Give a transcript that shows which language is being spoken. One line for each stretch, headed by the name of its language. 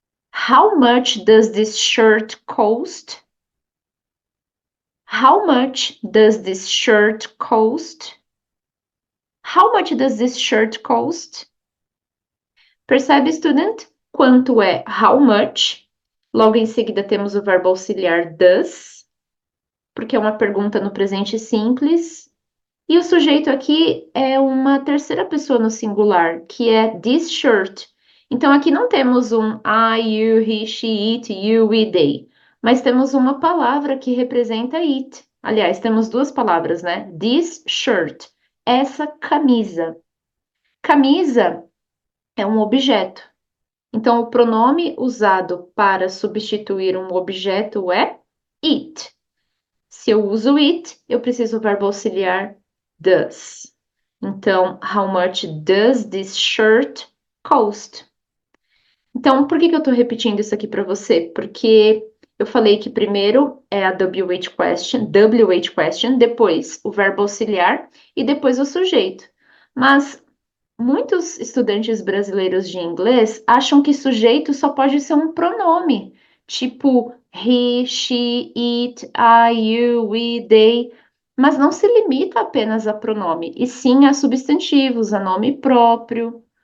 English: How much does this shirt cost? How much does this shirt cost? How much does this shirt cost?
Portuguese: Percebe, student? Quanto é how much? Logo em seguida temos o verbo auxiliar does, porque é uma pergunta no presente simples. E o sujeito aqui é uma terceira pessoa no singular, que é this shirt. Então aqui não temos um I, you, he, she, it, you, we, they, mas temos uma palavra que representa it. Aliás, temos duas palavras, né? This shirt, essa camisa. Camisa é um objeto. Então, o pronome usado para substituir um objeto é it. Se eu uso it, eu preciso do verbo auxiliar does.
English: Então, how much does this shirt cost?
Portuguese: Então, por que que eu estou repetindo isso aqui para você? Porque eu falei que primeiro é a WH question, depois o verbo auxiliar e depois o sujeito. Mas muitos estudantes brasileiros de inglês acham que sujeito só pode ser um pronome, tipo he, she, it, I, you, we, they, mas não se limita apenas a pronome, e sim a substantivos, a nome próprio.